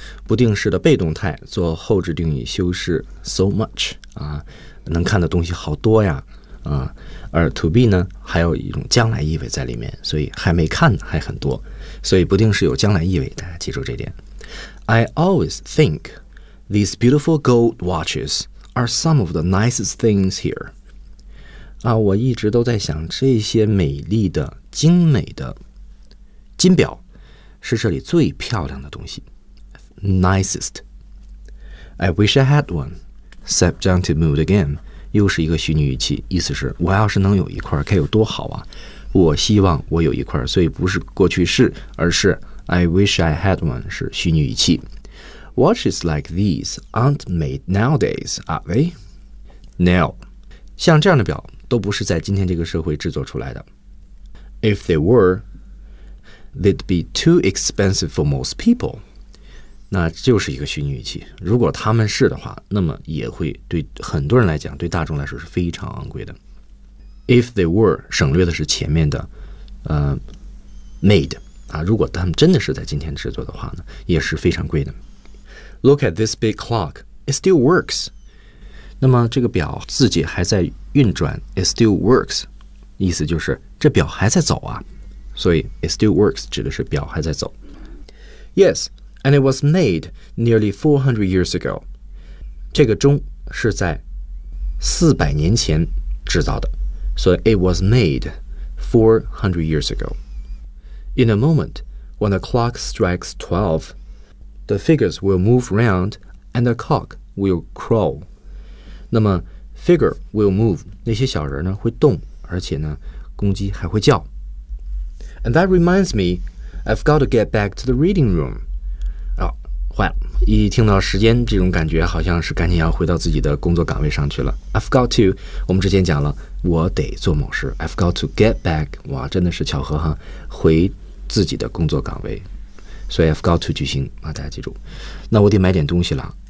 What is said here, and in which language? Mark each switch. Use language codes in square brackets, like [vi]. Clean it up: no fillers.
[zh] 不定式的被动态做后置定语修饰 so much, 啊，能看的东西好多呀，啊，而 to be 呢，还有一种将来意味在里面，所以还没看还很多，所以不定式有将来意味，大家记住这点。 [en] I always think these beautiful gold watches are some of the nicest things here. [zh] 啊，我一直都在想，这些美丽的、精美的金表是这里最漂亮的东西。 [en] Nicest. I wish I had one. Subjunctive mood again. [zh] 又是一个虚拟语气，意思是我要是能有一块，该有多好啊！我希望我有一块，所以不是过去式，而是。 [en] I wish I had one [zh] 是虚拟语气。 [en] Watches like these aren't made nowadays, are they? No. [zh] 像这样的表都不是在今天这个社会制作出来的。 [en] If they were, they'd be too expensive for most people. [zh] 那就是一个虚拟语气。如果他们是的话，那么也会对很多人来讲，对大众来说是非常昂贵的。 [en] If they were, [zh] 省略的是前面的made. 啊，如果他们真的是在今天制作的话呢，也是非常贵的。 [en] Look at this big clock; it still works. [zh] 那么这个表自己还在运转 ， [en] it still works， [zh] 意思就是这表还在走啊。所以 [en] it still works [zh] 指的是表还在走。 [en] Yes, and it was made nearly 400 years ago. [zh] 这个钟是在400年前制造的，所以 [en] it was made 400 years ago. In a moment, when the clock strikes 12, the figures will move round and the cock will crow. [zh] 那么 [en] figure will move, [zh] 那些小人呢会动，而且呢公鸡还会叫。 [en] And that reminds me, I've got to get back to the reading room. [zh] 哦，坏了，一听到时间这种感觉好像是赶紧要回到自己的工作岗位上去了。 [en] I've got to, [zh] 我们之前讲了。我得做某事 [en] I've got to get back [zh] 哇真的是巧合哈回自己的工作岗位所以 [en] I've got to [zh] 句型大家记住那我得买点东西了